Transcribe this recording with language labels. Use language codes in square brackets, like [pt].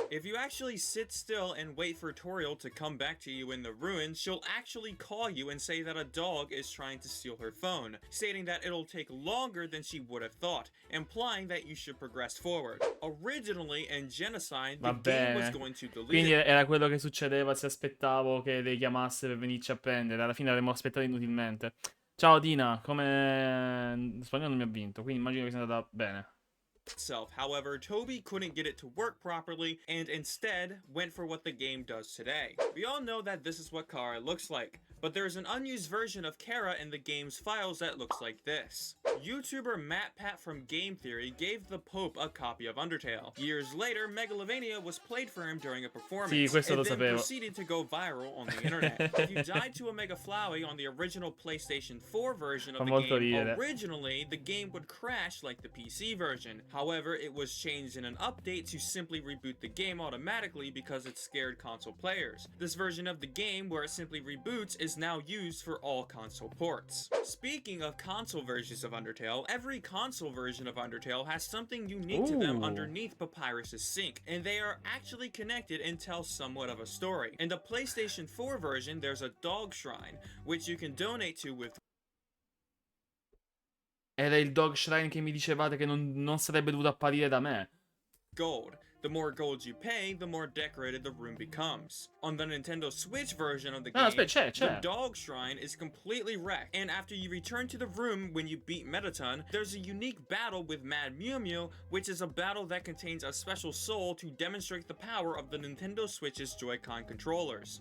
[en] If you actually sit still and wait for Toriel to come back to you in the ruins, she'll actually call you and say that a dog is trying to steal her phone, stating that it'll take longer than she would have thought, implying that you should progress forward. Originally in Genocide, the game was going to delete [it] Quindi era quello che succedeva se aspettavo che lei chiamasse per venirci a prendere. Alla fine avremmo aspettato inutilmente. Ciao Tina, come... Spagnolo non mi ha vinto, quindi immagino che sia andata bene. [en] itself. However, Toby couldn't get it to work properly and instead went for what the game does today. We all know that this is what Kara looks like, but there's an unused version of Kara in the game's files that looks like this. YouTuber MattPat from Game Theory gave the Pope a copy of Undertale. Years later, Megalovania was played for him during a performance, and then proceeded to go viral on the internet. If you died to a Mega Flowey on the original PlayStation 4 version of the game, originally the game would crash like the PC version. However, it was changed in an update to simply reboot the game automatically because it scared console players. This version of the game, where it simply reboots, is now used for all console ports. Speaking of console versions of Undertale, every console version of Undertale has something unique to them underneath Papyrus's sink, and they are actually connected and tell somewhat of a story. In the PlayStation 4 version, there's a dog shrine, which you can donate to with [it] Era il dog shrine che mi dicevate che non sarebbe dovuto apparire da me. [en] gold. The more gold you pay, the more decorated the room becomes. On the Nintendo Switch version of the game, the dog shrine is completely wrecked, and after you return to the room when you beat Mettaton, there's a unique battle with Mad Mew Mew, which is a battle that contains a special soul to demonstrate the power of the Nintendo Switch's Joy-Con controllers.